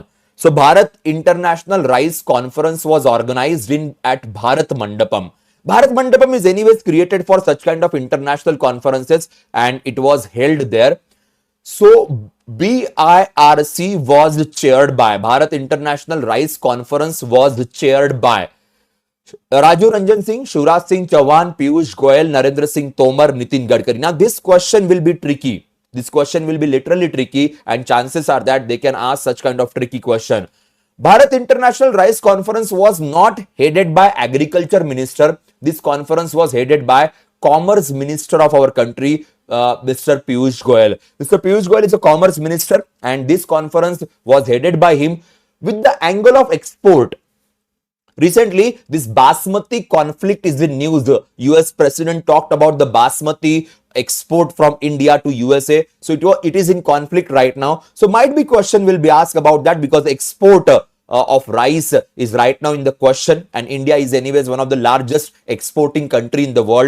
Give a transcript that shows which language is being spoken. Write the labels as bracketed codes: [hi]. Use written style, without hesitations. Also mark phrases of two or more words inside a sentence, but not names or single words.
[en] So Bharat International Rice Conference was organized at Bharat Mandapam. Bharat Mandapam is anyways created for such kind of international conferences and it was held there. So BIRC was chaired by, Bharat International Rice Conference was chaired by Raju Ranjan Singh, Shivraj Singh Chauhan, Piyush Goyal, Narendra Singh Tomar, Nitin Gadkari. Now this question will be tricky. This question will be literally tricky and chances are that they can ask such kind of tricky question. Bharat International Rice Conference was not headed by Agriculture Minister. This conference was headed by Commerce Minister of our country, Mr. Piyush Goyal. Mr. Piyush Goyal is a Commerce Minister and this conference was headed by him with the angle of export. Recently, this Basmati conflict is in news. The US President talked about the Basmati export from India to USA. So it is in conflict right now. So might be question will be asked about that because export of rice is right now in the question and India is anyways one of the largest exporting country in the world.